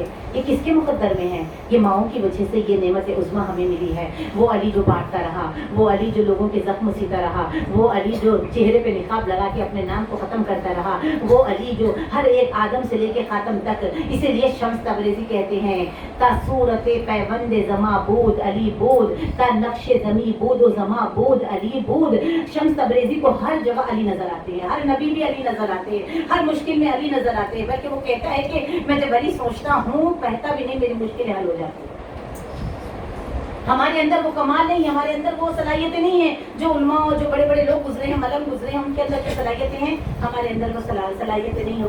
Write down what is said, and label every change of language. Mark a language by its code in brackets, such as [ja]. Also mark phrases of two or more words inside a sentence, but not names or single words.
[ur] یہ کس کے مقدر میں ہے؟ یہ ماؤں کی وجہ سے یہ نعمت عظمیٰ ہمیں ملی ہے. وہ علی جو بانٹتا رہا، وہ علی جو لوگوں کے زخم سیتا رہا، وہ علی جو چہرے پہ نقاب لگا کے اپنے نام کو ختم کرتا رہا، وہ علی جو ہر ایک آدم سے لے کے خاتم تک. اسی لیے شمس تبریزی کہتے ہیں [fa] تا صورت پیوند زما بود علی بود، تا نقش زمی بود و زما بود علی بود. [ur] شمس تبریزی کو ہر جگہ علی نظر آتے ہیں، ہر نبی بھی علی نظر آتے ہیں، ہر مشکل میں علی نظر آتے ہیں. بلکہ وہ کہتا ہے کہ میں جب علی سوچتا ہوں کہتا بھی نہیں، میری مشکلیں حل ہو جاتی ہیں. ہمارے اندر وہ کمال نہیں، ہمارے اندر وہ صلاحیتیں نہیں ہیں جو علماء اور جو بڑے بڑے لوگ گزرے ہیں، ملم گزرے ہیں، ان کے اندر جو صلاحیتیں ہیں، ہمارے اندر وہ صلاحیتیں نہیں ہیں.